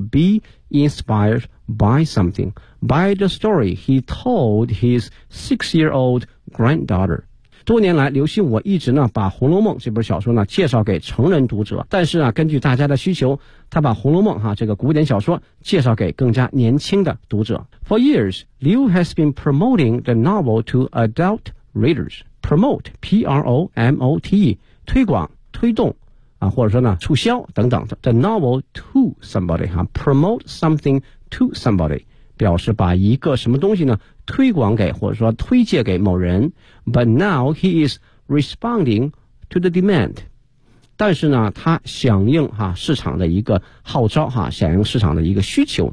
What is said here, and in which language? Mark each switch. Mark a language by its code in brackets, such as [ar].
[en] Be inspired by something， by the story he told his six-year-old granddaughter。 [zh] 多年来，刘心武一直呢把《红楼梦》这本小说呢介绍给成人读者，但是啊，根据大家的需求，他把《红楼梦》哈这个古典小说介绍给更加年轻的读者。 [en] For years, Liu has been promoting the novel to adult readers. Promote, P-R-O-M-O-T. [zh] 推广、推动啊，或者说呢，促销等等的。 [en] The novel to somebody [zh] 哈、， [en] promote something to somebody， [zh] 表示把一个什么东西呢推广给或者说推介给某人。 [en] But now he is responding to the demand， [zh] 但是呢，他响应哈、市场的一个号召哈、响应市场的一个需求。